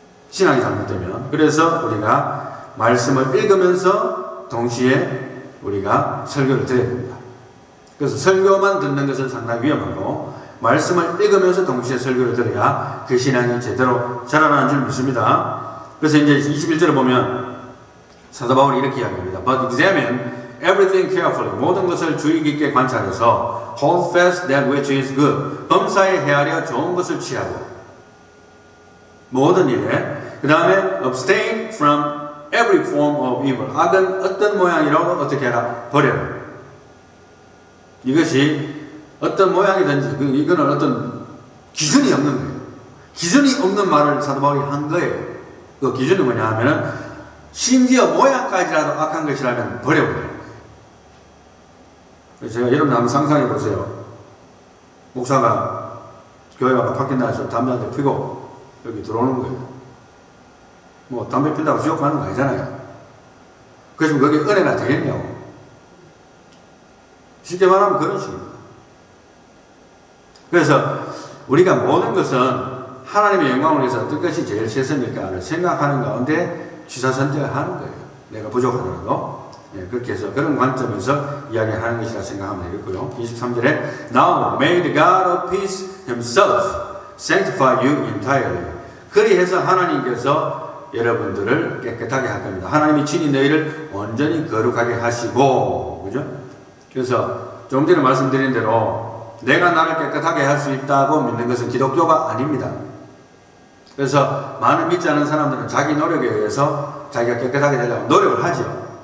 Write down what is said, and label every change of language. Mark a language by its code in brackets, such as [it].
[ko] 신앙이 잘못되면. 그래서 우리가 말씀을 읽으면서 동시에 우리가 설교를 드려야 됩니다. 그래서 설교만 듣는 것은 상당히 위험하고, 말씀을 읽으면서 동시에 설교를 들어야 그 신앙이 제대로 자라나는 줄 믿습니다. 그래서 이제 21절을 보면 사도 바울이 이렇게 이야기합니다. [en] But examine everything carefully. [ko] 모든 것을 주의 깊게 관찰해서 [en] hold fast that which is good. [ko] 범사에 헤아려 좋은 것을 취하고, 모든 일에. 그 다음에 [en] abstain from every form of evil. [ko] 악은 어떤 모양이라도 어떻게 해라? 버려라. 이것이 어떤 모양이든지 이거는 어떤 기준이 없는 거예요. 기준이 없는 말을 사도 바울이 한 거예요. 그 기준이 뭐냐 하면은 심지어 모양까지라도 악한 것이라면 버려버려요. 제가 여러분 한번 상상해 보세요. 목사가 교회 와서 밖에 나와서 담배 한 대 피고 여기 들어오는 거예요. 담배 피다고 지옥 가는 거 아니잖아요. 그래서 거기 은혜가 되겠냐고. 쉽게 말하면 그런 식입니다. 그래서 우리가 모든 것은 하나님의 영광을 위해서 어떤 것이 제일 최선일까를 생각하는 가운데 취사선택을 하는 거예요. 내가 부족하더라도. 그렇게 해서 그런 관점에서 이야기하는 것이라 생각하면 되겠고요. 23절에 [en] Now may the God of peace himself sanctify you entirely. [ko] 그리해서 하나님께서 여러분들을 깨끗하게 할 겁니다. 하나님이 친히 너희를 온전히 거룩하게 하시고, 그죠? 그래서 좀 전에 말씀드린 대로 내가 나를 깨끗하게 할 수 있다고 믿는 것은 기독교가 아닙니다. 그래서 많은 믿지 않은 사람들은 자기 노력에 의해서 자기가 깨끗하게 되려고 노력을 하죠.